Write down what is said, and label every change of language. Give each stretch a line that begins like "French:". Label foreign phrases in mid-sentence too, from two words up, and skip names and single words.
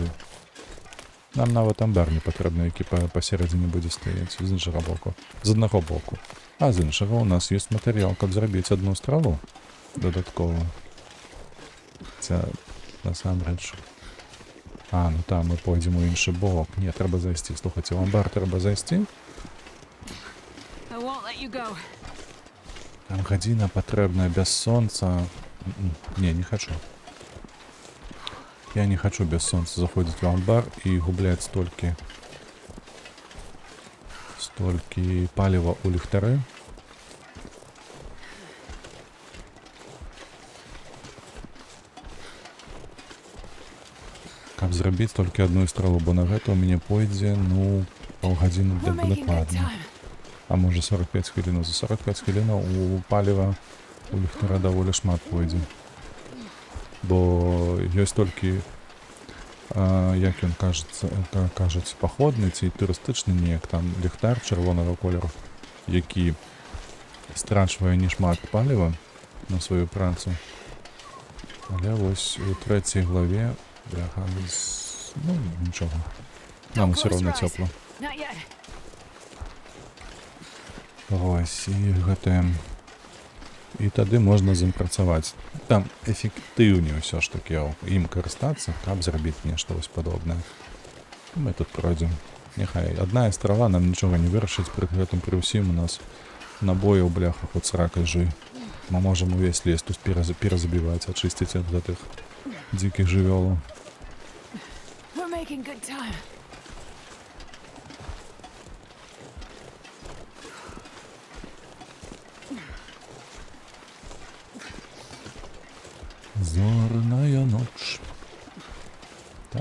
Belarusian: Нам нават амбар не патрэбны, які пасередзіне будзе стаяць з іншага боку. З аднаго боку. А з іншага у нас ёсць матэрыял, каб зрабіць адну страву дадаткова. Ця, насамрэч. А, ну там мы пойдзем у іншы бок. Не, трэба зайсці. Слухайце, у амбар трэба зайсці.
English: I won't let you go.
Belarusian: Там гадзіна патрэбная без сонца.
Russian: Не, не хочу. Я не хочу без солнца заходить в амбар и гублять столько
Belarusian: палива у ліхтары. Каб зрабіць толькі одну страву, бо на гэта у мяне пойдзе, ну, паўгадзіны
English: We're making good
Belarusian: дакладна.
English: time.
Belarusian: А можа 45 хвілінаў. За 45 хвілінаў у паліва у ліхтара даволі шмат пойдзе. Бо ёсць толькі, як ён кажуць, паходны ці турыстычны неяк там ліхтар чырвонага колеру, які страчвае не шмат паліва на сваю працу. Але вось у 3 главе, бляха, ну, нічого. Нам все роўна цёпла.
English: Not yet.
Belarusian: Вось, і гэтае... І тады можна з ім працаваць. Там эфектыўней ўсё ж такі ім карыстацца, каб зрабіць нешта вось падобнае. Мы тут пройдзем. Няхай адна астрава нам нічога не вырашыць, пры гэтым пры ўсім у нас набояў, бляха, хоць сракай жуй. Мы можам увесь лес тут перазабіваць, ачысціць ад гэтых дзікіх жывёлаў.
English: We're making good time.
Belarusian: Зорная ноч. Так.